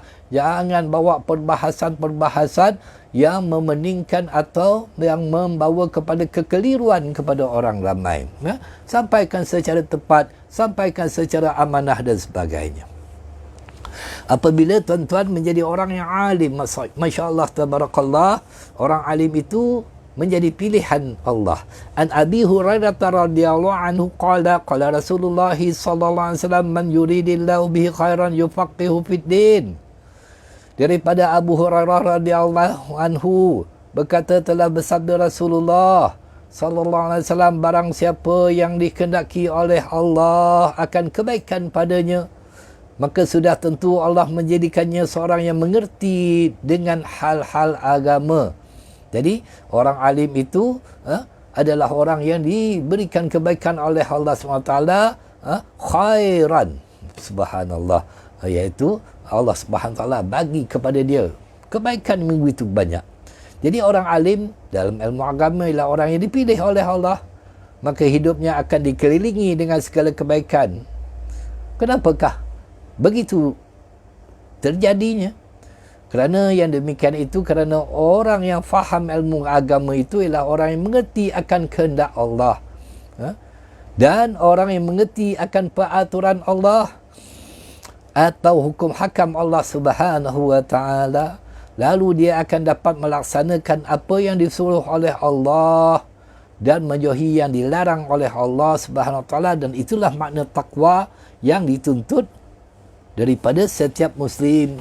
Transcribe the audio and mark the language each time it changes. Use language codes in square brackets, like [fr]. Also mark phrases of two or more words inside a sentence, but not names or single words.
[ms] Jangan bawa perbahasan-perbahasan yang memeningkan atau yang membawa kepada kekeliruan kepada orang ramai. Sampaikan secara tepat, sampaikan secara amanah dan sebagainya. Apabila tuan-tuan menjadi orang yang alim, [ar] ما شاء الله تبارك الله, [ms] orang alim itu menjadi pilihan Allah. [ar] عن أبي هريرة رضي الله عنه قال رسول الله صلى الله عليه وسلم من يرد الله به خيرا يفقهه في الدين. [ms] Daripada Abu Hurairah [ar] رضي الله عنه [ms] berkata, telah bersabda Rasulullah [ar] صلى الله عليه وسلم, [ms] barang siapa yang dikehendaki oleh Allah akan kebaikan padanya, maka sudah tentu Allah menjadikannya seorang yang mengerti dengan hal-hal agama. Jadi orang alim itu adalah orang yang diberikan kebaikan oleh Allah SWT, [ar] خيرا سبحان الله, [ms] iaitu Allah SWT bagi kepada dia kebaikan yang begitu banyak. Jadi orang alim dalam ilmu agama ialah orang yang dipilih oleh Allah, maka hidupnya akan dikelilingi dengan segala kebaikan. Kenapakah begitu terjadinya? Kerana yang demikian itu kerana orang yang faham ilmu agama itu ialah orang yang mengerti akan kehendak Allah, dan orang yang mengerti akan peraturan Allah atau hukum hakam Allah [ar] سبحانه وتعالى, [ms] lalu dia akan dapat melaksanakan apa yang disuruh oleh Allah dan menjauhi yang dilarang oleh Allah [ar] سبحانه وتعالى, [ms] dan itulah makna takwa yang dituntut daripada setiap muslim.